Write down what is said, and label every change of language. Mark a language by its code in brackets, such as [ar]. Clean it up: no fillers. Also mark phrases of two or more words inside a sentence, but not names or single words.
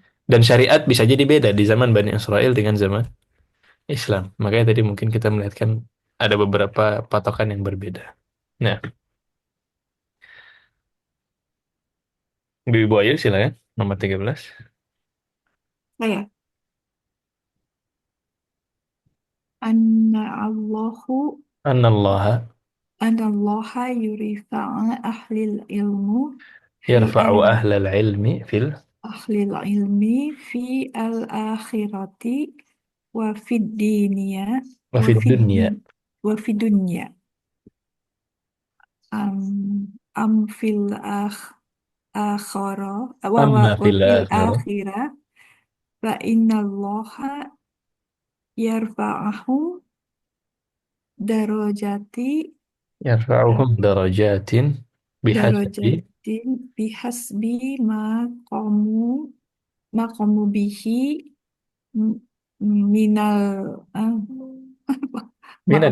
[id] Dan syariat bisa jadi beda di zaman Bani Israel dengan zaman Islam. Makanya tadi mungkin kita melihatkan ada beberapa patokan yang berbeda. Nah, Ibu Ayu silakan nomor 13. Saya, [ar] أن الله Anallaha أن الله يرفع أهل العلم في ال يرفع أهل العلم أهل العلم في الآخرة وفي الدنيا و fid fid dunya. وفي الدنيا أم أم في الآخرة و Amma و و fil fil akhirah. الآخرة فإن الله يرفعه درجات يرفعهم درجات بحسب درجات بحسب مقامه مقامه به م- من ال آه, maaf